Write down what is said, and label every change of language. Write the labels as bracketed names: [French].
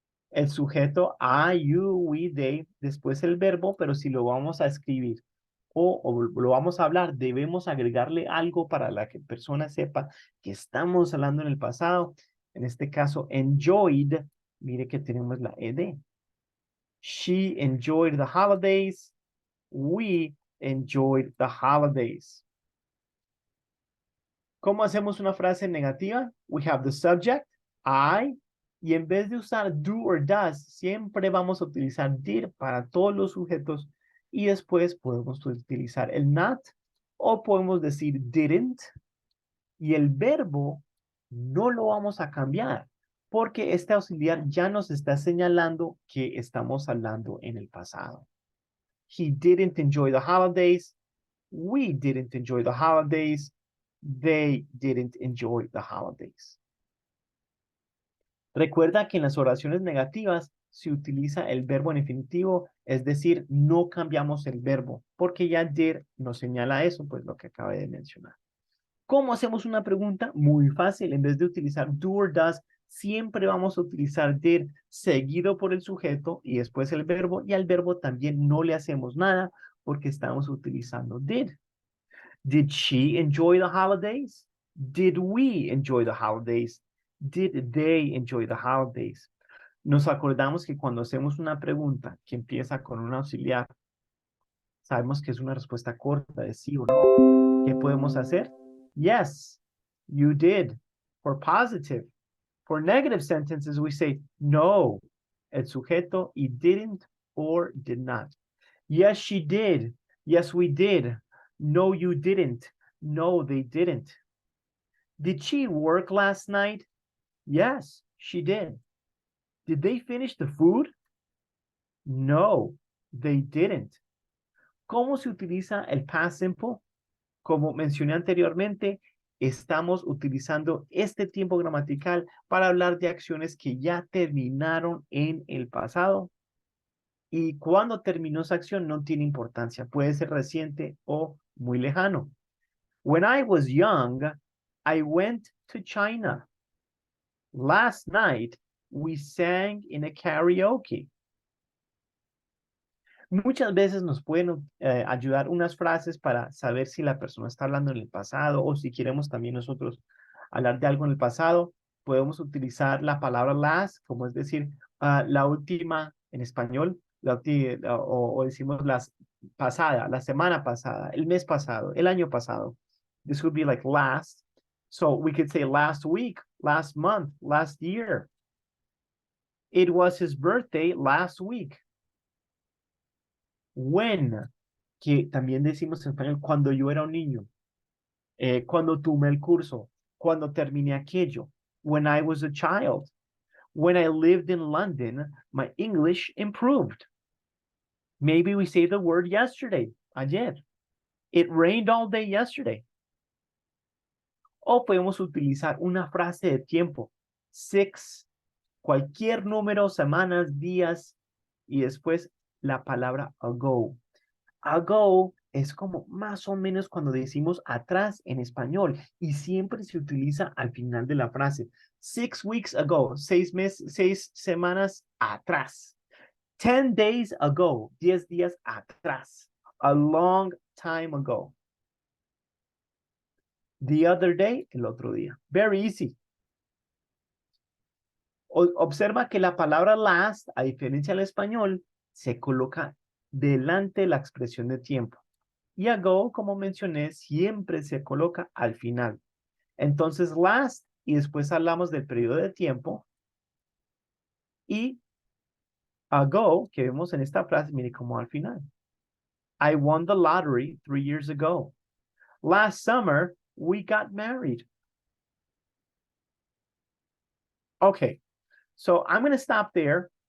[Spanish] El sujeto I, you, we, they, después el verbo, pero si lo vamos a escribir o lo vamos a hablar, debemos agregarle algo para la que persona sepa que estamos hablando en el pasado. En este caso, enjoyed, mire que tenemos la ed. [English] She enjoyed the holidays. We enjoyed the holidays. [Spanish] ¿Cómo hacemos una frase negativa? [English] We have the subject, I, [Spanish] y en vez de usar [English] do or does, [Spanish] siempre vamos a utilizar did para todos los sujetos y después podemos utilizar el not o podemos decir didn't y el verbo no lo vamos a cambiar porque este auxiliar ya nos está señalando que estamos hablando en el pasado. [English] He didn't enjoy the holidays. We didn't enjoy the holidays. They didn't enjoy the holidays. [Spanish] Recuerda que en las oraciones negativas se utiliza el verbo en infinitivo, es decir, no cambiamos el verbo, porque ya did nos señala eso, pues lo que acabé de mencionar. ¿Cómo hacemos una pregunta? Muy fácil, en vez de utilizar [English] do or does, [Spanish] siempre vamos a utilizar did seguido por el sujeto y después el verbo, y al verbo también no le hacemos nada porque estamos utilizando did. [English] Did she enjoy the holidays? Did we enjoy the holidays? Did they enjoy the holidays? [Spanish] Nos acordamos que cuando hacemos una pregunta que empieza con un auxiliar, sabemos que es una respuesta corta de sí o no. ¿Qué podemos hacer? [English] Yes, you did. For positive. For negative sentences, we say no. [Spanish] El sujeto y [English] didn't or did not. Yes, she did. Yes, we did. No, you didn't. No, they didn't. Did she work last night? Yes, she did. Did they finish the food? No, they didn't. [Spanish] ¿Cómo se utiliza el past simple? Como mencioné anteriormente, estamos utilizando este tiempo gramatical para hablar de acciones que ya terminaron en el pasado. Y cuando terminó esa acción no tiene importancia. Puede ser reciente o muy lejano. [English] When I was young, I went to China. Last night, we sang in a karaoke. [Spanish] Muchas veces nos pueden ayudar unas frases para saber si la persona está hablando en el pasado o si queremos también nosotros hablar de algo en el pasado. Podemos utilizar la palabra last, como es decir, la última en español, o decimos la pasada, la semana pasada, el mes pasado, el año pasado. [English] This would be like last. So we could say last week, last month, last year. It was his birthday last week. [Spanish] When, que también decimos en español, cuando yo era un niño, cuando tomé el curso, cuando terminé aquello, [English] when I was a child, when I lived in London, my English improved. Maybe we say the word yesterday, ayer. It rained all day yesterday. [Spanish] O podemos utilizar una frase de tiempo, 6, cualquier número, semanas, días, y después la palabra ago. Ago es como más o menos cuando decimos atrás en español y siempre se utiliza al final de la frase. [English] 6 weeks ago, [Spanish] 6 semanas atrás. [English] 10 days ago, [Spanish] 10 días atrás. [English] A long time ago. The other day, [Spanish] el otro día. [English] Very easy. [Spanish] Observa que la palabra last, a diferencia del español, se coloca delante de la expresión de tiempo. Y ago, como mencioné, siempre se coloca al final. Entonces, last, y después hablamos del periodo de tiempo. Y ago, que vemos en esta frase, mire como al final. [English] I won the lottery 3 years ago. Last summer, we got married. Okay, so I'm going to stop there.